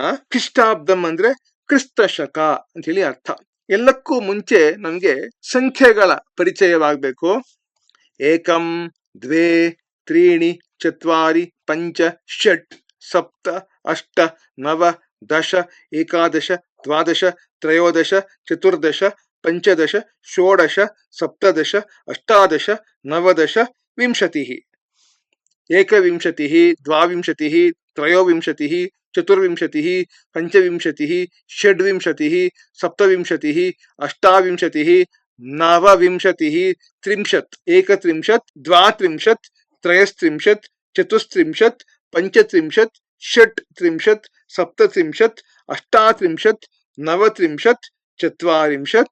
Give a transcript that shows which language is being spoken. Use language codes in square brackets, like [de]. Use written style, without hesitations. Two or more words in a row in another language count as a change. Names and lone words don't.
[kn] ಖ್ರಿಸ್ಟಾಬ್ದಂ ಅಂದ್ರೆ ಕ್ರಿಸ್ತ ಶಕ ಅಂತ ಹೇಳಿ ಅರ್ಥ. ಎಲ್ಲಕ್ಕೂ ಮುಂಚೆ ನಮ್ಗೆ ಸಂಖ್ಯೆಗಳ ಪರಿಚಯವಾಗಬೇಕು. [sa] एकं, द्वे, त्रीणि, चत्वारि, पंच, षट्, सप्त, अष्ट, नव, दश, एकादश, द्वादश, त्रयोदश, चतुर्दश, पंचदश, षोडश, सप्तदश, अष्टादश, नवदश, विंशतिः. एकविंशतिः, द्वाविंशतिः, त्रयोविंशतिः चतुर्विंशतिः पंचविंशतिः षड्विंशतिः सप्तविंशतिः अष्टाविंशतिः नवविंशतिः त्रिंशत् एकत्रिंशत् द्वात्रिंशत् त्रयस्त्रिंशत् चतुस्त्रिंशत् पंचत्रिंशत् षट्त्रिंशत् सप्तत्रिंशत् अष्टात्रिंशत् नवत्रिंशत् चत्वारिंशत्